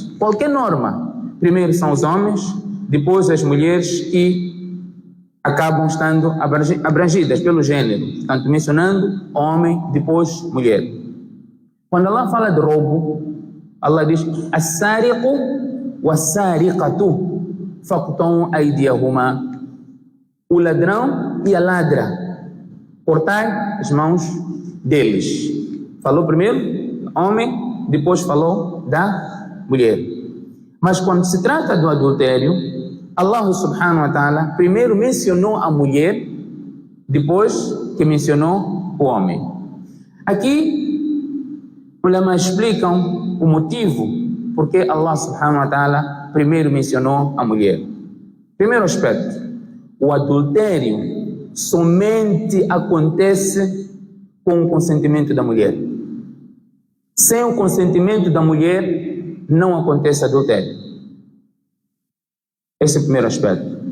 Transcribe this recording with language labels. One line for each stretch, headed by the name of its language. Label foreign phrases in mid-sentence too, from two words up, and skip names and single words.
Portuguese: Qualquer norma, primeiro são os homens, depois as mulheres que acabam estando abrangidas pelo gênero. Portanto, mencionando homem, depois mulher. Quando Allah fala de roubo, Allah diz:
Arabic: السارق والسارقة فاقطعوا أيديهما.
Portuguese: O ladrão e a ladra, cortai as mãos deles. Falou primeiro homem, depois falou da mulher. Mas quando se trata do adultério, Allah
Arabic: سبحانه وتعالى
Portuguese: primeiro mencionou a mulher, depois que mencionou o homem. Aqui, ulama explicam o motivo porque Allah
Arabic: سبحانه وتعالى
Portuguese: primeiro mencionou a mulher. Primeiro aspecto: o adultério somente acontece com o consentimento da mulher. Sem o consentimento da mulher, não acontece adultério. Esse é o primeiro aspecto.